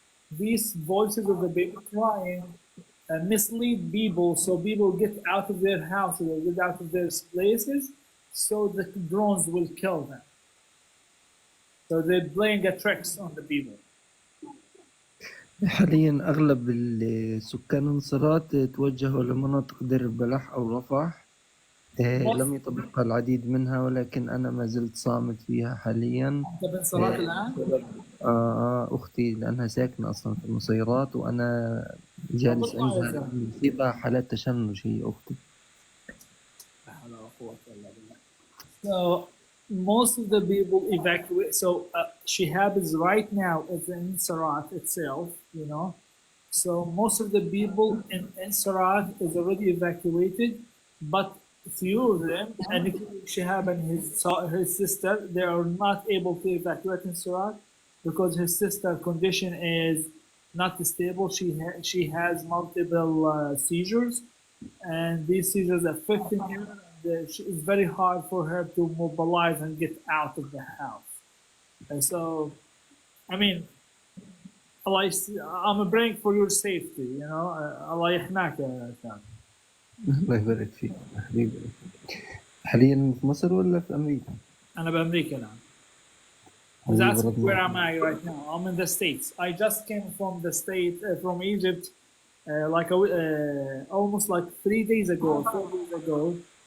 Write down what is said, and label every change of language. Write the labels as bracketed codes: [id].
[en] These voices of the baby crying mislead people, so people get out of their houses or get out of their places, so the drones will kill them. So they're playing a tricks on the people. [ar] حاليا أغلب السكان النصيرات توجهوا لمناطق دير البلح أو رفح. لم يتبقى العديد منها، ولكن أنا ما زلت صامت فيها حاليا. أنت بنصرات الآن؟ أختي لأنها ساكنة أصلا في النصيرات وأنا جالس عندها مصيبة حالات تشنج هي أختي. [en] So most of the people evacuate. So Shehab is right now in Sarat itself, you know. So most of the people in Sarat is already evacuated, but few of them, and Shehab and his sister, they are not able to evacuate in Sarat because his sister condition is not stable. She has multiple seizures, and these seizures affecting her. It's very hard for her to mobilize and get out of the house. And so, I mean, I'm praying for your safety, you know. [ar] Allah يحماك يا شاب. الله يبارك فيك حبيبي. حاليا في مصر ولا في أمريكا؟ أنا بأمريكا الآن. [en] That's where am I right now? I'm in the States. I just came from the state, from Egypt, almost like 3 days ago, 4 days ago.